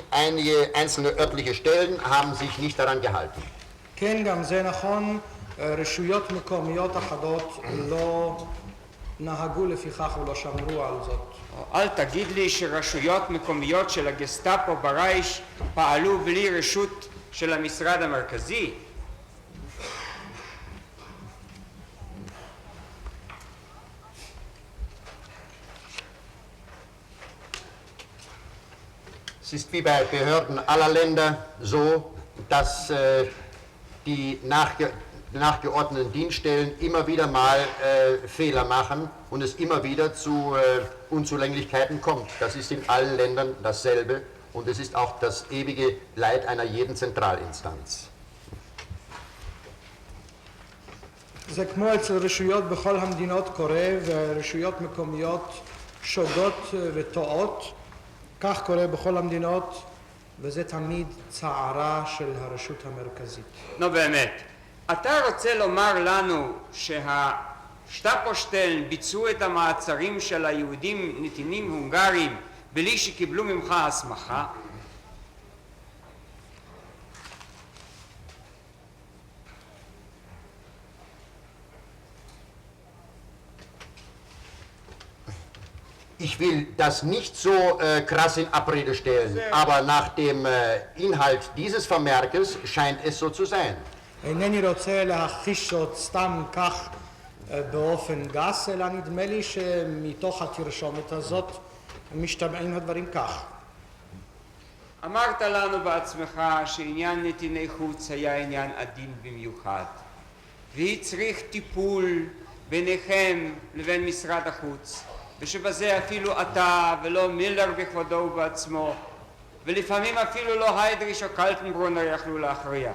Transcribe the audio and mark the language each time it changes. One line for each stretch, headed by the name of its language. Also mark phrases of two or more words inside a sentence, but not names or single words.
German: Einige einzelne örtliche Stellen haben sich nicht daran gehalten.
Hebrew: כן, גם זה נכון, רשויות מקומיות אחדות לא נהגו לפיכך ולא שמרו על זאת. אל תגיד לי שרשויות מקומיות של הגסטאפו ברייש פעלו בלי רשות של המשרד המרכזי.
German: Es ist wie bei Behörden aller Länder so, dass die nachgeordneten Dienststellen immer wieder mal Fehler machen und es immer wieder zu Unzulänglichkeiten kommt. Das ist in allen Ländern dasselbe und es ist auch das ewige Leid einer jeden Zentralinstanz.
Hebrew: זה כמו אצל רשויות בכל המדינות קורה, ורשויות מקומיות שוגות וטועות. כך קורה בכל המדינות, וזה תמיד צערה של הרשות המרכזית. נו באמת, אתה רוצה לומר לנו שהשטאפושטלן ביצעו את המעצרים של היהודים נתינים הונגריים בלי שקיבלו ממך הסמכה?
German: Ich will das nicht so krass in Abrede stellen, aber nach dem Inhalt dieses Vermerkes scheint es so zu sein.
Hebrew: אינני רוצה להכחיש זאת סתם כך באופן גס, אלא נדמה לי שמתוך התרשומת הזאת משתמעים הדברים כך. אמרת לנו בעצמך שעניין נתיני חוץ היה עניין עדין במיוחד והצריך טיפול ביניכם לבין משרד החוץ, ושבזה אפילו אתה ולא מילר בכבודו ובעצמו, ולפעמים אפילו לא היידריש או קלטנברונר יכלו להכריע.